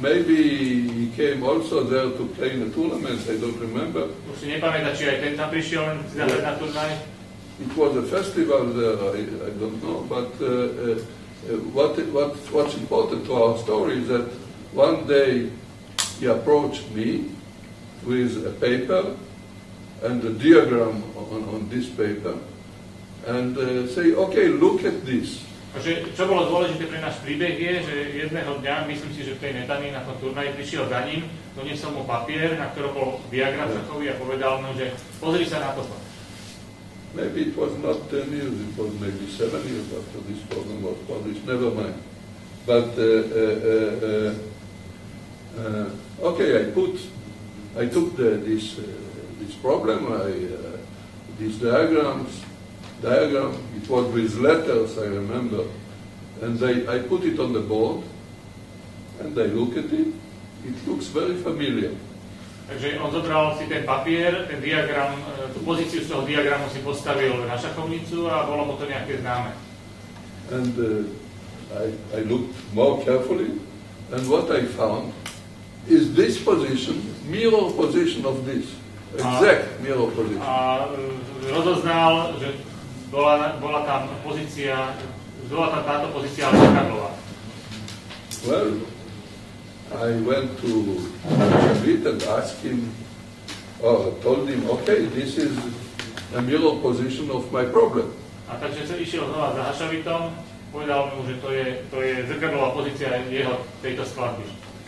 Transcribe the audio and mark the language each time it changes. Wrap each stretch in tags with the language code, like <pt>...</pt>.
<en>Maybe he came also there to play in a tournament, I don't remember.</en> <sk>Už si nepamätá, či aj ten tam prišiel na turnaj.</sk> <en>It was a festival there, I don't know, but what's important to our story is that one day he approached me with a paper and a diagram on this paper and say, okay, look at this.</en> <sk>Takže čo bolo dôležité pre náš príbeh je, že jedného dňa, myslím si, že v tej Netanii na tom turnaji prišiel za ním, doniesol mu papier, na ktorom bol diagram šachový a povedal mu, že pozri sa na toto.</sk> <en>Maybe it was not 10 years, it was maybe 7 years after this program was published, never mind. But, okay, I took this problem, these diagram, it was with letters, I remember, and I put it on the board, and I look at it looks very familiar.</en> <sk>Takže on zobral si ten papier, ten diagram, tú pozíciu z toho diagramu si postavil na šachovnicu a bolo mu to nejaké známe.</sk> <en>And I looked more carefully, and what I found is this position, mirror position of this, exact mirror position.</en> <sk>A rozoznal, že bola tam táto pozícia zrkadlová.</sk> <en>Well, I went to Hashavit and asked him, told him, okay, this is a mirror position of my problem.</en> <sk>A takže sa išiel znova za Hashavitom, povedal mu, že to je zrkadlová pozícia tejto skladby.</sk>